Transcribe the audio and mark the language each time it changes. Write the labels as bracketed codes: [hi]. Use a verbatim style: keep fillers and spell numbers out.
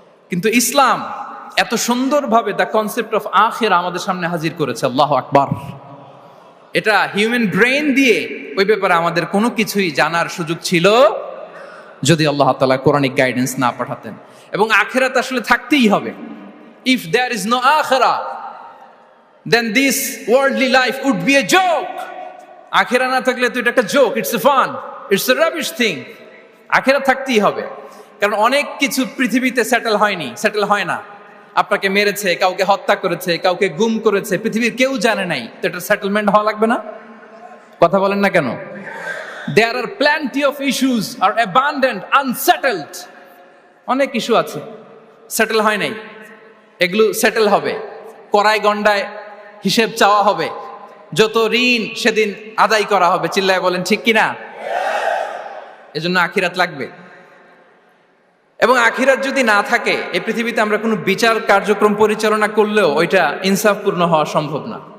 [bn] কিন্তু ইসলাম এত সুন্দরভাবে [en] the concept of [bn] আখিরা আমাদের সামনে হাজির করেছে। আল্লাহু আকবার। এটা হিউম্যান ব্রেন দিয়ে ওই ব্যাপারে আমাদের কোনো কিছুই জানার সুযোগ ছিল যদি আল্লাহ তাআলা কোরআনিক গাইডেন্স না পাঠাতেন। এবং আখিরাত আসলে থাকতেই হবে। [en] If there is no আখিরা then this worldly life would be a joke. [bn] আখিরা না থাকলে তো এটা একটা [en] joke, it's a fun, it's a rubbish thing. [bn] আখিরা থাকতেই হবে, কারণ অনেক কিছু পৃথিবীতে সেটেল হয়নি, সেটেল হয় না। আপনাকে মেরেছে, কাউকে হত্যা করেছে, কাউকে গুম করেছে, পৃথিবীর কেউ জানে নাই, তো এটা সেটেলমেন্ট হওয়া লাগবে না? কথা বলেন না কেন? [en] there are plenty of issues are abundant unsettled. [bn] অনেক ইস্যু আছে সেটেল হয় নাই, এগুলো সেটেল হবে। কড়াই গন্ডায় হিসেব চাওয়া হবে, যত ঋণ সেদিন আদায় করা হবে। চিল্লায় বলেন ঠিক কিনা? এজন্য আখিরাত লাগবে। এবং আখিরাত যদি না থাকে, এই পৃথিবীতে আমরা কোনো বিচার কার্যক্রম পরিচালনা করলেও ওইটা ইনসাফপূর্ণ হওয়া সম্ভব না।